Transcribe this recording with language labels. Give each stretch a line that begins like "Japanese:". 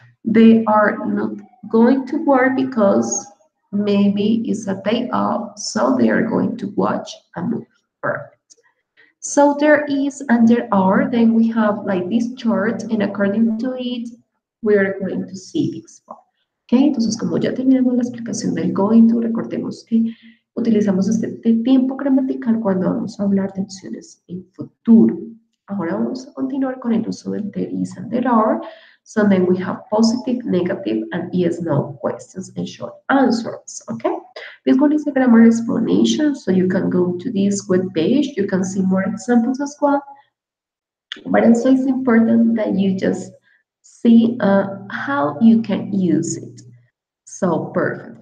English: They are not going to work because maybe it's a day off, so they are going to watch a movie. Perfect. So there is and there are, then we have like this chart, and according to it, we are going to see this one.
Spanish: Okay, entonces como ya terminamos la explicación del going to, recordemos que utilizamos este tiempo gramatical cuando vamos a hablar de acciones en futuro. Ahora vamos a continuar con el uso del there is and there are.
English: So then we have positive, negative, and yes, no questions and short answers. Okay, this one is a grammar explanation, so you can go to this web page. You can see more examples as well. But also it's important that you just see how you can use it. So perfect.